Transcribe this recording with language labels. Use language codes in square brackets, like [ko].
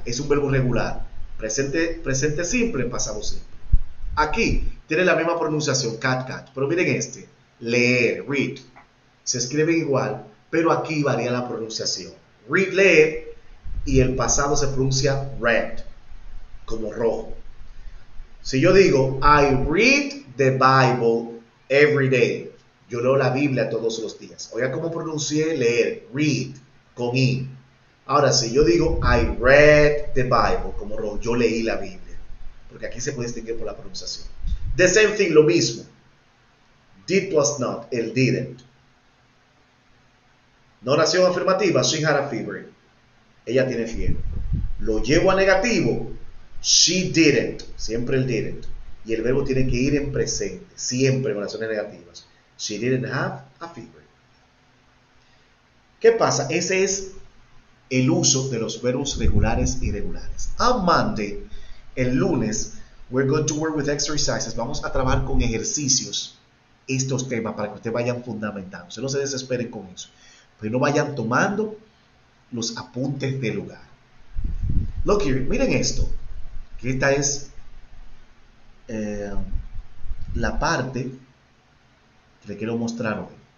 [es] Es un verbo regular. Presente simple, pasado simple. Aquí tiene la misma pronunciación, cat, cat. Pero miren este, leer, read. Se escribe igual, pero aquí varía la pronunciación. Read, leer, y el pasado se pronuncia red, como rojo. Si yo digo, [en] I read the Bible every day. [es] Yo leo la Biblia todos los días. Oiga cómo pronuncié leer, read, con I. Ahora, si yo digo, [en] I read the Bible, [es] como rojo, yo leí la Biblia. Porque aquí se puede distinguir por la pronunciación. [en] The same thing, [es] lo mismo. [en] Did plus not, el didn't. [es] No oración afirmativa, [en] she had a fever. [es] Ella tiene fiebre. Lo llevo a negativo, [en] she didn't. [es] Siempre el didn't. Y el verbo tiene que ir en presente, siempre en oraciones negativas. [en] She didn't have a fever. [es] ¿Qué pasa? Ese es el uso de los verbos regulares e irregulares. [en] On Monday, [es] el lunes, [en] we're going to work with exercises. [es] Vamos a trabajar con ejercicios estos temas para que ustedes vayan fundamentando. Ustedes no se desesperen con eso, pero no vayan tomando los apuntes del lugar. [en] Look here, [es] miren esto, que esta es la parte que le quiero mostrar hoy.